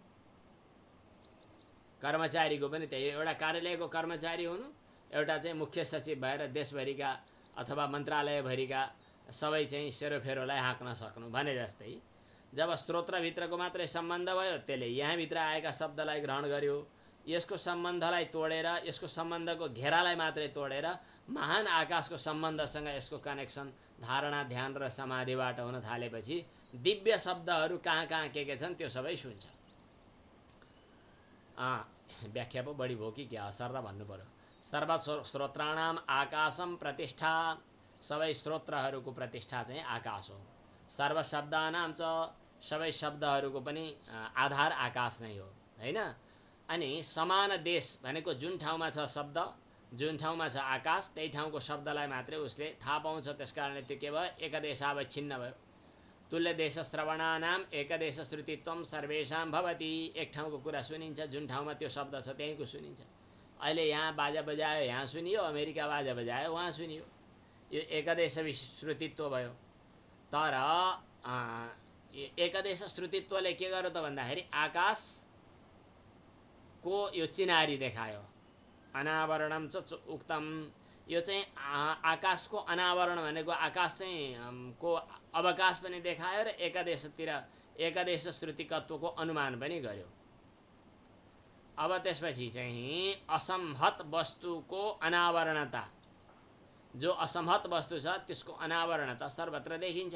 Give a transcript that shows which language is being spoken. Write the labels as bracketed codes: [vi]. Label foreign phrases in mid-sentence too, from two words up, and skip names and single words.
[ne] कर्मचारीको पनि त्यही, एउटा कार्यालयको कर्मचारी हुनु, एउटा चाहिँ मुख्य सचिव भएर देशभरिका अथवा मन्त्रालयभरिका सबै चाहिँ सेरोफेरोलाई हाँक्न सक्नु भने जस्तै, जब स्रोत्रभित्रको मात्रै सम्बन्ध भयो, त्यसले यहाँभित्र आएका शब्दलाई ग्रहण गर्यो, यसको सम्बन्धलाई तोडेर, यसको सम्बन्धको घेरालाई मात्रै तोडेर महान आकाशको सम्बन्धसँग यसको कनेक्सन धारणा, ध्यान र समाधिबाट हुन थालेपछि दिव्य शब्दहरू कहाँ कहाँ के छन् त्यो सबै सुन्छ। व्याख्या पो बढी भयो कि क्या, सर भन्नु पर्यो। [sa] सर्व श्रोत्राणाम आकाशम प्रतिष्ठा, [ne] सबै श्रोत्रहरूको प्रतिष्ठा चाहिँ आकाश हो। [sa] सर्व शब्दानाम च, [ne] सबै शब्दहरूको पनि आधार आकाश नै हो, हैन। अनि समान देश भनेको जुन ठाउँमा छ शब्द, जुन ठाउँमा छ आकाश, त्यही ठाउँको शब्दलाई मात्रै उसले थाहा पाउँछ। त्यसकारणले त्यो के भयो, एकदेशावच्छिन्न भयो। [sa] तुल्य देश श्रवणानाम एकदेश श्रुतित्वम सर्वेषां भवति, [ne] एक ठाउँको कुरा सुनिन्छ, जुन ठाउँमा त्यो शब्द छ त्यहीँको सुनिन्छ। अहिले यहाँ बाजा बजायो, यहाँ सुनियो, अमेरिका बाजा बजायो, वहाँ सुनियो, यो एकदेश श्रुतित्व भयो। तर एकदेश श्रुतित्वले के गर्यो त भन्दाखेरि आकाशको यो चिनारी देखायो। [sa] अनावरणम च उक्तम, [ne] यो चाहिँ आकाशको अनावरण भनेको आकाश चाहिँ को अवकाश पनि देखायो र एकदेश श्रुतिकत्वको अनुमान पनि गर्यो। अब त्यसपछि चाहिँ असंहत वस्तुको अनावरणता, जो असंहत वस्तु छ त्यसको अनावरणता सर्वत्र देखिन्छ।